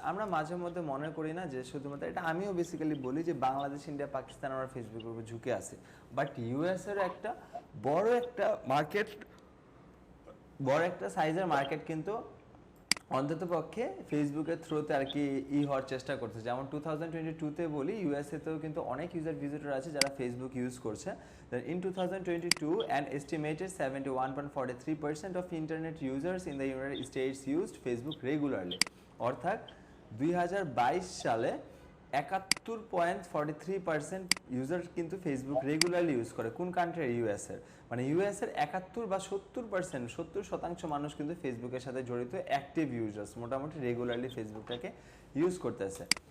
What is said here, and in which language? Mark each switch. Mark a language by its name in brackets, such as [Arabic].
[Bangla] আমরা মাঝে মধ্যে মনে করি না যে শুধুমাত্র, এটা আমিও বেসিক্যালি বলি যে বাংলাদেশ, ইন্ডিয়া, পাকিস্তান আমরা ফেসবুকের উপর ঝুঁকে আছি, বাট ইউএস এর একটা বড় একটা মার্কেট, বড় একটা সাইজের মার্কেট কিন্তু অন্তত পক্ষে ফেসবুকের থ্রুতে আর কি হওয়ার চেষ্টা করছে। যেমন 2022-তে বলি, ইউএসএ তেও কিন্তু অনেক ইউজার ভিজিটর আছে যারা ফেসবুক ইউজ করছে। [English] In 2022, an estimated 71.43% of internet users in the United States used Facebook regularly. [Bangla] অর্থাৎ 2022 সালে 71.43% ইউজার কিন্তু ফেসবুক রেগুলারলি ইউজ করে। কোন কান্ট্রির? ইউএস এর। মানে ইউএস এর 71 বা 70%, 70% মানুষ কিন্তু ফেসবুকের সাথে জড়িত, অ্যাক্টিভ ইউজার্স, মোটামুটি রেগুলারলি ফেসবুকটাকে ইউজ করতেছে।